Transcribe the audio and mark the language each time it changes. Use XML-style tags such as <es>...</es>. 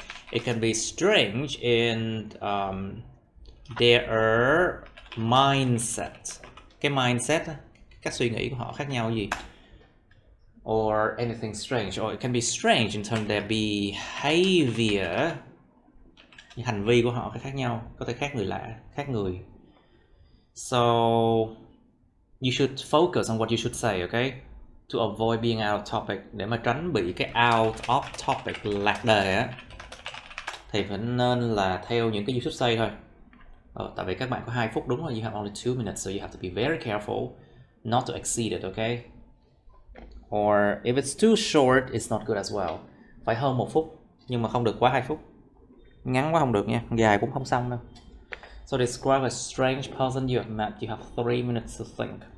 <en>It can be strange in their mindset.</en> <vi>Cái mindset, các suy nghĩ của họ khác nhau gì?</vi> <en>Or anything strange. Or it can be strange in terms of their behavior.</en> <vi>Những hành vi của họ khác nhau, có thể khác người lạ, khác người.</vi> <en>So you should focus on what you should say, okay? To avoid being out of topic,</en> <vi>để mà tránh bị cái out of topic lạc đề á, thì phải nên là theo những cái</vi> <en>you should say</en> <vi>thôi. Tại vì các bạn có 2 phút đúng rồi,</vi> <en>you have only 2 minutes, so you have to be very careful not to exceed it, okay? Or if it's too short, it's not good as well.</en> <vi>Phải hơn 1 phút, nhưng mà không được quá 2 phút. Ngắn quá không được nha, dài cũng không xong đâu.</vi> <en>So describe a strange person you have met. You have 3 minutes to think.</en>